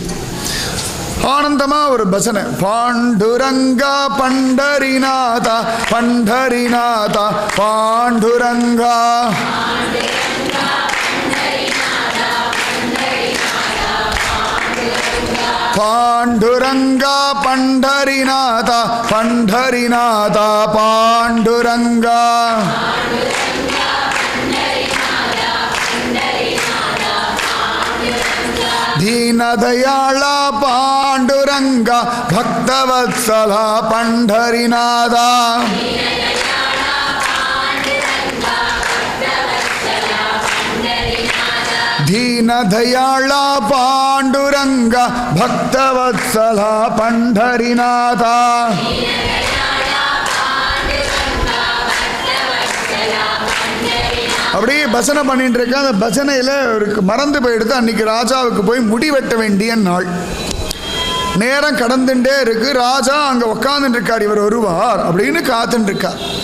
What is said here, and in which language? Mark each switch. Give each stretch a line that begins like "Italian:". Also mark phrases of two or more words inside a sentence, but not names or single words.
Tamil: ஆனந்தமாக ஒரு பஜனை. பாண்டுரங்கா பண்டரிநாதா பண்டரிநாதா பாண்டுரங்கா பாண்டுரங்கா பண்டரிநாதா பண்டரிநாதா பாண்டுரங்கா
Marathi: दीनदयाला पांडुरंगा भक्तवत्सला पंढरीनादा दीनदयाला पांडुरंगा भक्तवत्सला पंढरीनादा
Tamil: அப்படியே பஜனை பண்ணிட்டு இருக்க. அந்த பஜனையில் அவருக்கு மறந்து போயிடுது. அன்னைக்கு ராஜாவுக்கு போய் முடி வெட்ட வேண்டிய நாள். நேரம் கடந்துட்டே இருக்கு. ராஜா அங்கே உட்காந்துட்டு இருக்கார், இவர் வருவார் அப்படின்னு காத்துட்டு இருக்கார்.